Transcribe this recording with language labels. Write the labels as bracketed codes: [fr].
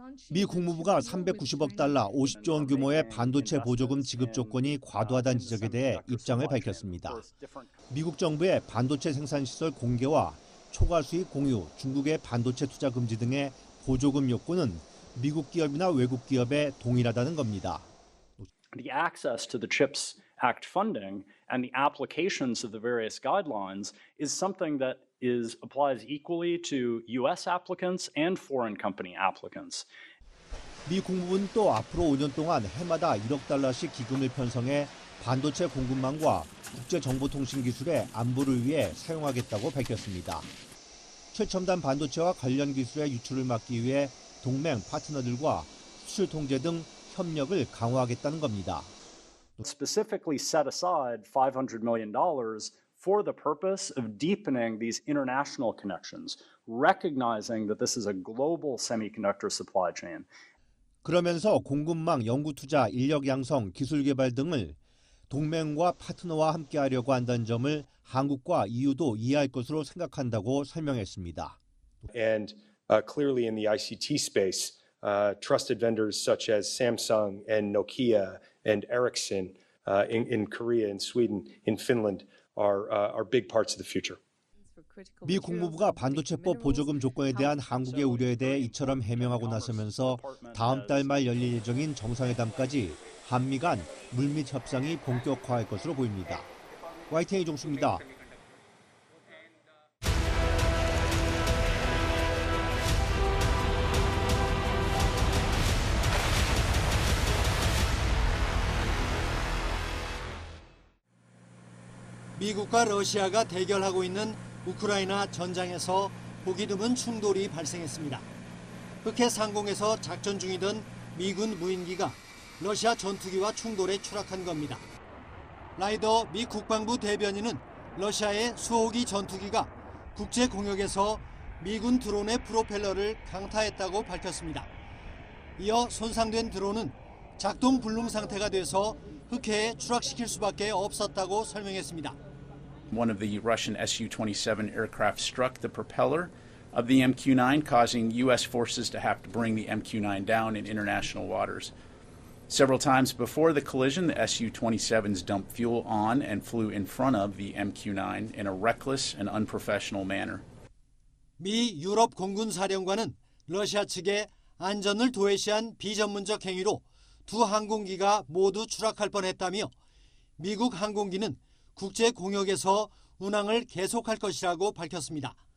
[ko] 미 국무부가 390억 달러 50조 원 규모의 반도체 보조금 지급 조건이 과도하다는 지적에 대해 입장을 밝혔습니다. 미국 정부의 반도체 생산 시설 공개와 초과 수익 공유, 중국의 반도체 투자 금지 등의 보조금 요구는 미국 기업이나 외국 기업에 동일하다는 겁니다. [en] The access to the CHIPS Act funding and the applications of the various guidelines is something that applies equally to U.S. applicants and foreign company applicants. [ko] 미 국무부는 또 앞으로 5년 동안 해마다 1억 달러씩 기금을 편성해 반도체 공급망과 국제정보통신 기술의 안보를 위해 사용하겠다고 밝혔습니다. 최첨단 반도체와 관련 기술의 유출을 막기 위해 동맹 파트너들과 수출 통제 등 협력을 강화하겠다는 겁니다. [en] Specifically set aside $500 million for the purpose of deepening these international connections, recognizing that this is a global semiconductor supply chain. [ko] 그러면서 공급망, 연구 투자, 인력 양성, 기술 개발 등을 동맹과 파트너와 함께하려고 한다는 점을 한국과 EU도 이해할 것으로 생각한다고 설명했습니다. [en] And clearly in the ICT space, trusted vendors such as Samsung and Nokia and Ericsson in Korea, in Sweden, in Finland are big parts of the future. [ko] 미 국무부가 반도체법 보조금 조건에 대한 한국의 우려에 대해 이처럼 해명하고 나서면서 다음 달 말 열릴 예정인 정상회담까지 한미 간 물밑 협상이 본격화할 것으로 보입니다. YTN 이종수입니다. 미국과 러시아가 대결하고 있는 우크라이나 전장에서 보기 드문 충돌이 발생했습니다. 흑해 상공에서 작전 중이던 미군 무인기가 러시아 전투기와 충돌에 추락한 겁니다. 라이더 미 국방부 대변인은 러시아의 수호기 전투기가 국제 공역에서 미군 드론의 프로펠러를 강타했다고 밝혔습니다. 이어 손상된 드론은 작동 불능 상태가 돼서 흑해에 추락시킬 수밖에 없었다고 설명했습니다. [en] One of the Russian Su-27 aircraft struck the propeller of the MQ-9, causing U.S. forces to have to bring the MQ-9 down in international waters. Several times before the collision, the Su-27s dumped fuel on and flew in front of the MQ-9 in a reckless and unprofessional manner. [ko] 미 유럽 공군 사령관은 러시아 측의 안전을 도외시한 비전문적 행위로 두 항공기가 모두 추락할 뻔했다며 미국 항공기는 국제 공역에서 운항을 계속할 것이라고 밝혔습니다.